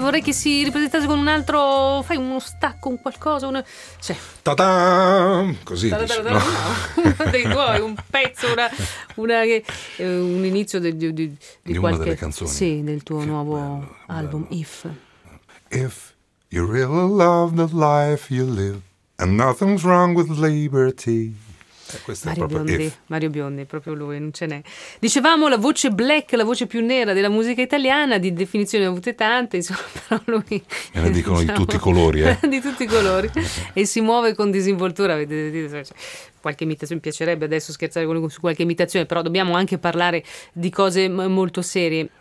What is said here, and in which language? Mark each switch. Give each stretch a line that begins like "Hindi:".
Italian: Vorrei che si ripresentasse con un altro... Fai uno stacco, un qualcosa, un... Cioè... Ta-da! Così ta-da, dici, ta-da, no? Uno dei tuoi, un pezzo, un inizio di qualche... Una delle canzoni. Sì, del tuo nuovo album, If.
English: If you really love the life you live and nothing's wrong with liberty,
Italian: Questo Mario è proprio Biondi, Mario Biondi, proprio lui, non ce n'è. Dicevamo la voce black, la voce più nera della musica italiana, di definizioni avute tante, insomma, però lui... Me ne dicono diciamo, di tutti i colori, eh? Di tutti i colori, e si muove con disinvoltura, vedete, cioè, qualche imitazione, mi piacerebbe adesso scherzare con lui su qualche imitazione, però dobbiamo anche parlare di cose molto serie.